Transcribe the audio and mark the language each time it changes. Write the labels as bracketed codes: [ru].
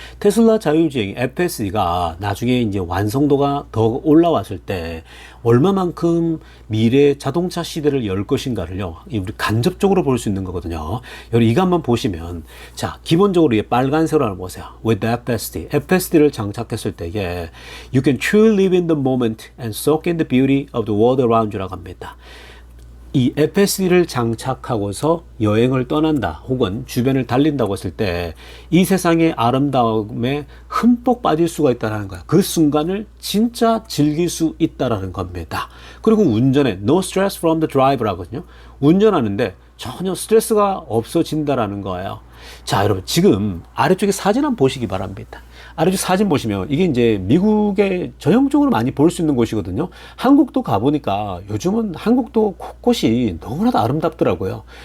[ko] 테슬라 자율주행 FSD가 나중에 이제 완성도가 더 올라왔을 때 얼마만큼 미래 자동차 시대를 열 것인가를요. 우리 간접적으로 볼 수 있는 거거든요. 여러분 이거 한번 보시면 자, 기본적으로 이 빨간색으로 한번 보세요. [en] With the FSD. [ko] FSD를 장착했을 때에 [en] You can truly live in the moment and soak in the beauty of the world around you [ko] 라고 합니다. 이 FSD를 장착하고서 여행을 떠난다 혹은 주변을 달린다고 했을 때 이 세상의 아름다움에 흠뻑 빠질 수가 있다는 거야. 그 순간을 진짜 즐길 수 있다는 겁니다. 그리고 운전에 [en] no stress from the driver [ko] 라고 하거든요. 운전하는데 전혀 스트레스가 없어진다라는 거예요. 자, 여러분 지금 아래쪽에 사진 한번 보시기 바랍니다. 아래쪽 사진 보시면 이게 이제 미국에 전형적으로 많이 볼 수 있는 곳이거든요. 한국도 가보니까 요즘은 한국도 곳곳이 너무나도 아름답더라고요.